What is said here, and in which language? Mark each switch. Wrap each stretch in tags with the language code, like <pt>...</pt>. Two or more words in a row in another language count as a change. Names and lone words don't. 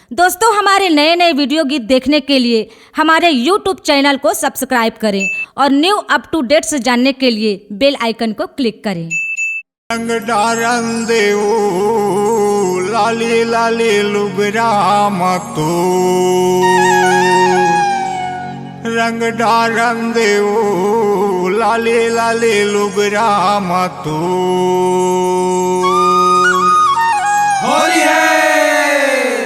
<hi>दोस्तों, हमारे नए नए वीडियो गीत देखने के लिए हमारे YouTube चैनल को सब्सक्राइब करें और</hi> <en>new up to dates</en> <hi>जानने के लिए</hi> <en>bell icon</en> <hi>को क्लिक करें।</hi> <bra>रंग डारन देऊ लाली लाली लुगराम तो रंग डारन देऊ लाली लाली लुगराम तो होली है।</bra>